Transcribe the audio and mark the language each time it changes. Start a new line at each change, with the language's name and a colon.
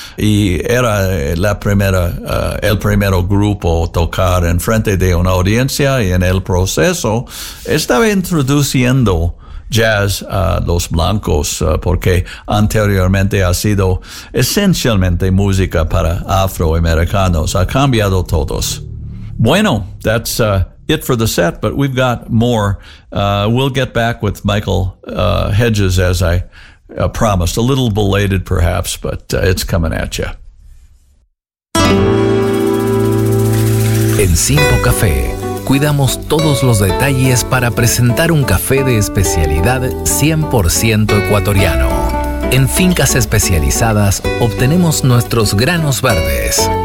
Spanish: Y era el primer grupo tocar en frente de una audiencia, y en el proceso estaba introduciendo jazz a los blancos, porque anteriormente ha sido esencialmente música para afroamericanos. Ha cambiado todos.
English: Bueno, that's it for the set, but we've got more. We'll get back with Michael Hedges, as I promised. A little belated, perhaps, but it's coming at you.
Spanish: En Cinco Café, cuidamos todos los detalles para presentar un café de especialidad 100% ecuatoriano. En fincas especializadas, obtenemos nuestros granos verdes.